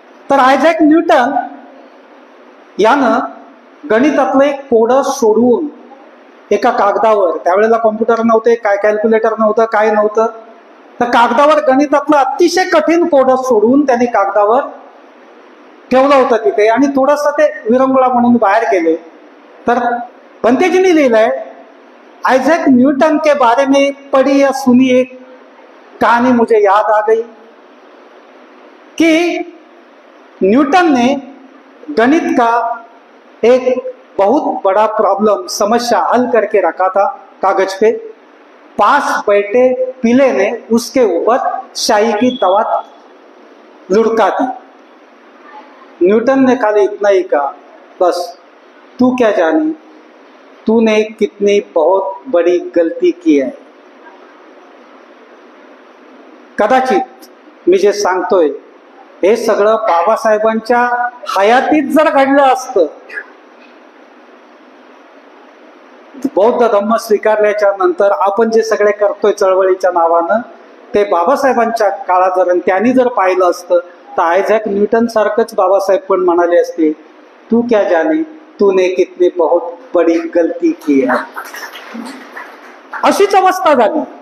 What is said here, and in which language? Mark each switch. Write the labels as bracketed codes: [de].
[mr] तर Isaac Newton यानं गणितातलं एक कोड सोडवून एका कागदावर, त्यावेळेला कॉम्प्युटर नव्हते, काय कॅल्क्युलेटर नव्हतं, काय नव्हतं, तर कागदावर गणितातलं अतिशय कठीण कोड सोडवून त्यांनी कागदावर ठेवलं होतं तिथे आणि थोडस ते विरंगुळा म्हणून बाहेर गेले. तर पंतेजींनी लिहिलंय, [hi] आइजैक न्यूटन के बारे में पढ़ी या सुनी एक कहानी मुझे याद आ गई कि न्यूटन ने गणित का एक बहुत बड़ा प्रॉब्लम, समस्या हल करके रखा था कागज पे. पास बैठे पीले ने उसके ऊपर शाही की दवा लुढ़का दी. न्यूटन ने खाली इतना ही कहा, बस तू क्या जानी, तूने कितनी बहुत बड़ी गलती की है. [mr] कदाचित मी जे सांगतोय हे सगळं बाबासाहेबांच्या हयातीत जर घडलं असतं, बौद्ध धम्म स्वीकारल्याच्या नंतर आपण जे सगळे करतोय चळवळीच्या नावानं, ते बाबासाहेबांच्या काळात जर त्यांनी जर पाहिलं असतं तर आयझॅक न्यूटन सारखंच बाबासाहेब पण म्हणाले असते, [hi] तू क्या जाने, तूने कितनी बहुत बड़ी गलती की है. [mr] अशीच अवस्था झाली.